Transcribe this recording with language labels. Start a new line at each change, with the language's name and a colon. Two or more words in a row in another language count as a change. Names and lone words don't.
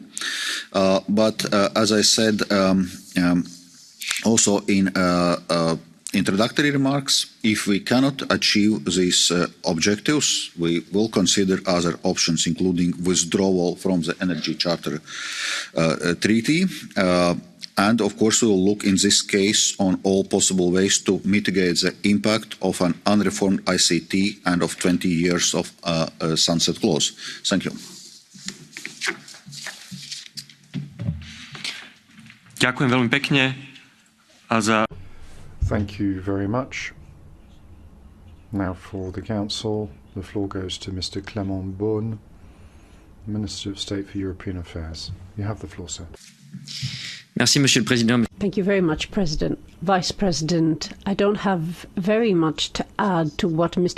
English: But as I said also in introductory remarks, if we cannot achieve these objectives, we will consider other options, including withdrawal from the Energy Charter Treaty. And of course, we will look in this case on all possible ways to mitigate the impact of an unreformed ICT and of 20 years of sunset clause. Thank you.
Slovak: Ďakujem veľmi pekne za...
English: Thank you very much. Now for the Council, the floor goes to Mr. Clément Beaune, Minister of State for European Affairs. You have the floor, sir.
French: Merci, Monsieur le Président.
English: Thank you very much, President. Vice President, I don't have very much to add to what Mr.